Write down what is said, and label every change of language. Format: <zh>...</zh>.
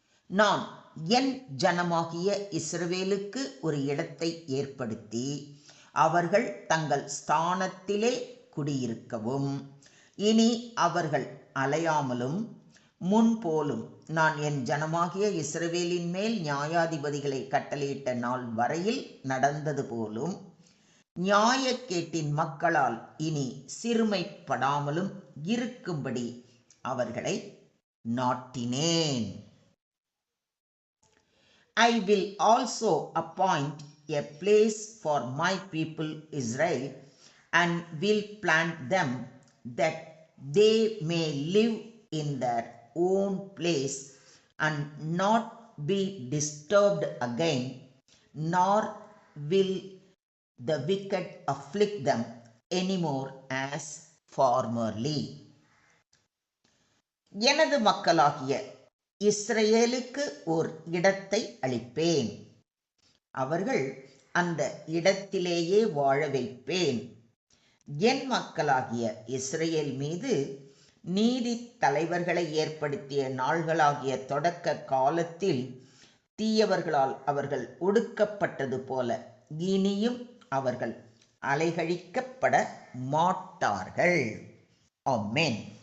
<ta>நான் என் ஜனமாகிய இஸ்ரவேலுக்கு ஒரு இடத்தை ஏற்படுத்தி அவர்கள் தங்கள் ஸ்தானத்திலே குடியிருக்கவும், இனி அவர்கள் அலையாமலும், முன்போலும் நான் என் ஜனமாகிய இஸ்ரவேலின் மேல் நியாயாதிபதிகளை கட்டளையிட்ட நாள் வரையில் நடந்தது போலும் நியாயக்கேட்டின் மக்களால் இனி சிறுமைப்படாமலும் இருக்கும்படி அவர்களை நாட்டினேன்.</ta> <en>I will also appoint a place for my people Israel, and will plant them, that they may live in their own place, and not be disturbed again, nor will the wicked afflict them anymore as formerly.</en> <ta>எனது மக்களாகிய இஸ்ரவேலுக்கு ஓர் இடத்தை அளிப்பேன், அவர்கள் அந்த இடத்திலேயே வாழ வைப்பேன். என் மக்களாகிய இஸ்ரவேல் மீது நீதி தலைவர்களை ஏற்படுத்திய நாள்களாகிய தொடக்க காலத்தில் தீயவர்களால் அவர்கள் ஒடுக்கப்பட்டது போல இனியும் அவர்கள் அலைகழிக்கப்பட மாட்டார்கள். ஆமென்.</ta>